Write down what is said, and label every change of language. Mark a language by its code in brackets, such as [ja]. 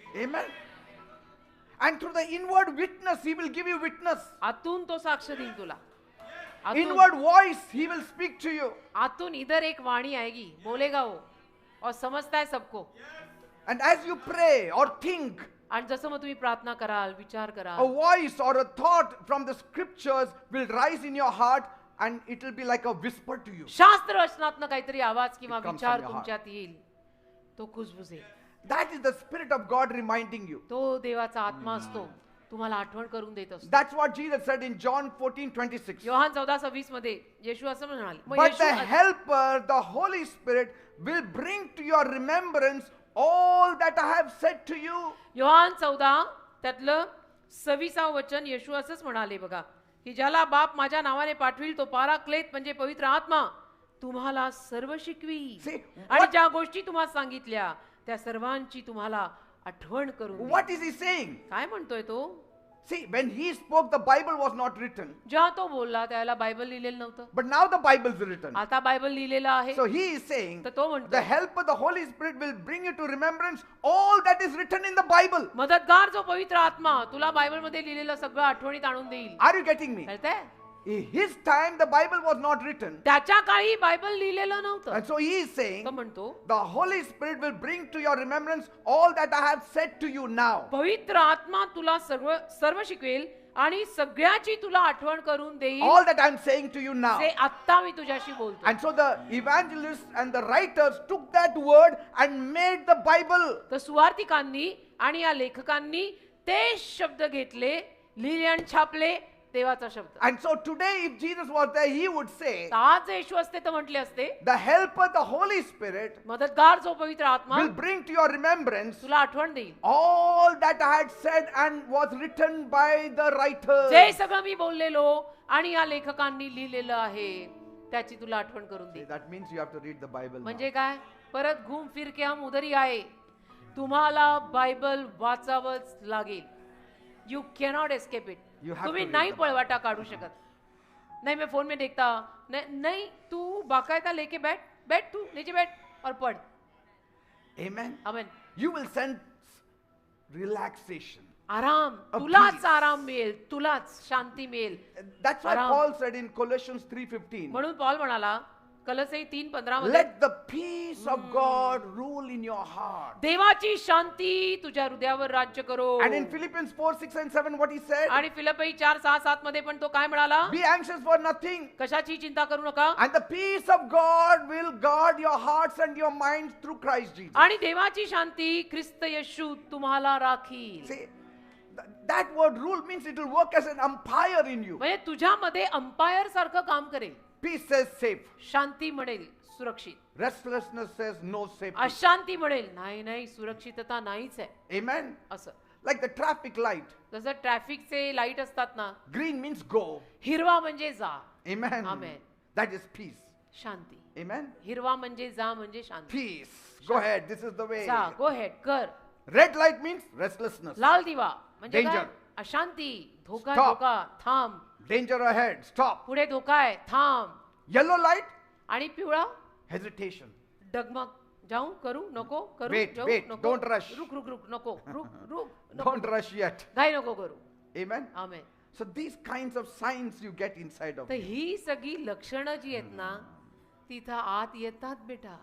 [en] Amen. And through the inward witness, He will give you witness. [mr] आतून तो साक्ष देईल तुला. आतून [en] Inward voice, He will speak to you. [mr] आतून [hi] इधर एक वाणी आएगी, बोलेगा वो और समझता है सबको. [en] And as you pray or think, [mr] आणि जसं मग तुम्ही प्रार्थना कराल, विचार [en] a [mr] कराल, [en] voice or a thought from the scriptures will rise in your heart and it will be like a whisper to you. [mr] शास्त्र वचनातनं काहीतरी आवाज किंवा [en] It comes [mr] विचार [en] from your heart. [mr] तुमच्यात येईल, तो कुजबुजेल. [en] That is the Spirit of God reminding you. [mr] तो देवाचा आत्मा असतो, तुम्हाला आठवण करून देत असतो. [en] That's what Jesus said in John 14:26. [mr] Yohan 14:26 मध्ये येशू असं म्हणाले. मग [en] But the [mr] Yeshu [en] Helper, the Holy Spirit, will bring to your remembrance all that I have said to you. [mr] Yohan 14 त्यातलं 26 वचन येशू असंच म्हणाले बघा, की ज्याला बाप माझ्या नावाने पाठविल तो पाराक्लेत म्हणजे पवित्र आत्मा तुम्हाला सर्व शिकवी. [en] See, [mr] आणि [en] what- [mr] ज्या गोष्टी तुम्हाला सांगितल्या त्या सर्वांची तुम्हाला आठवण करून देईल. [en] What is He saying? [mr] काय म्हणतोय तो? [en] See, when He spoke, the Bible was not written. [mr] जेव्हा तो बोलला त्याला बायबल लिहिलेलं नव्हतं. [en] But now the Bible is written. [mr] आता बायबल लिहिलेलं आहे. [en] So He is saying, [mr] तर तो [en] the [mr] म्हणतो [en] Helper, the Holy Spirit will bring you to remembrance all that is written in the Bible. [mr] मदतगार जो पवित्र आत्मा तुला बायबल मध्ये लिहिलेलं सगळं आठवणीत आणून देईल. [en] Are you getting me? [mr] कळतंय? [en] In His time, the Bible was not written. [mr] त्याच्या काळी बायबल लिहिलेलं नव्हतं. [en] And so He is saying, [mr] तो म्हणतो [en] the Holy Spirit will bring to your remembrance all that I have said to you now. [mr] पवित्र आत्मा तुला सर्व सर्व शिकवेल आणि सगळ्याची तुला आठवण करून देईल. [en] All that I'm saying to you now. [mr] ते आत्ता मी तुझ्याशी बोलतो. [en] And so the evangelists and the writers took that word and made the Bible. [mr] तर सुवार्तिकांनी आणि या लेखकांनी ते शब्द घेतले, लिहिले आणि छापले देवाचा शब्द. [en] And so today, if Jesus was there, He would say, [mr] तर आज येशू असते तर म्हटले असते, [en] the Helper, the Holy Spirit, [mr] मदतगार जो पवित्र आत्मा [en] will bring to your remembrance [mr] तुला आठवण देईल. [en] all that I had said and was written by the writers. [mr] जे सगळं मी बोललेलो आणि या लेखकांनी लिहिलेलं आहे त्याची तुला आठवण करून देईल. [en] That means you have to read the Bible now. [mr] म्हणजे काय? [hi] परत घूम फिर के हम उधर ही आए. [mr] तुम्हाला बायबल वाचावंच लागेल. [en] You cannot escape it. You have [mr] तुम्ही [en] to read [mr] नाही [en] the [mr] पळवाटा काढू शकत. [hi] नहीं मैं फोन में देखता, नहीं तू बाकायदा लेके बैठ, बैठ तू नीचे बैठ और पढ़. [en] Amen. [mr] Amen. [en] You will sense relaxation. [mr] आराम, [en] A [mr] तुलाच [en] peace. [mr] आराम मिळेल, तुलाच शांती मिळेल. [en] That's why [mr] Aram. [en] Paul said in Colossians 3:15, [mr] म्हणून पॉल म्हणाला कलसी 3:15 मध्ये, [en] let the peace of God rule in your heart. [mr] देवाची शांती तुझ्या हृदयावर राज्य करो. [en] And in Philippians 4:6-7, what he said, [mr] आणि फिलिप्पी 4:6-7 मध्ये पण तो काय म्हणाला? [en] be anxious for nothing. [mr] कशाची चिंता करू नका. [en] And the peace of God will guard your hearts and your minds through Christ Jesus. [mr] आणि देवाची शांती ख्रिस्त येशू तुम्हाला राखील. [en] See, that word rule means it will work as an umpire in you. [mr] म्हणजे तुझ्यामध्ये umpire सारखं काम करेल. [en] Peace says safe. [mr] शांती म्हणेल सुरक्षित. [en] Restlessness says no safety. [mr] अशांती म्हणेल नाही नाही सुरक्षितता नाहीच आहे. [en] Amen. [mr] असं [en] Like the traffic light. [mr] जसं ट्रॅफिकचे लाईट असतात ना, [en] Green means go. [mr] हिरवा म्हणजे जा. [en] Amen. Amen. That is peace. [mr] Shanti. [en] Amen. [mr] हिरवा म्हणजे जा म्हणजे शांती. [en] Peace. Go ahead. This is the way. [mr] जा, [en] go ahead [mr] कर. [en] Red light means restlessness. [mr] लाल दिवा म्हणजे [en] Danger. [mr] काय? अशांती, धोका [en] Stop. [mr] धोका, थांब. [en] Danger ahead. Stop. [mr] पुढे धोका आहे, थांब. [en] Yellow light, [mr] आणि पिवळा [en] hesitation. [mr] डगमग, जाऊ करू नको करू [en] Wait, [mr] जाऊ [en] wait, [mr] नको. [en] don't rush. [hi] रुक रुक रुक [mr] नको [hi] रुक रुक नको. [en] Don't rush yet. [mr] घाई नको करू. [en] Amen. [mr] Amen. [en] So these kinds of signs you get inside of [mr] तर [en] you. [mr] ही सगळी लक्षणं जी आहेत ना तिथं आत येतात बेटा.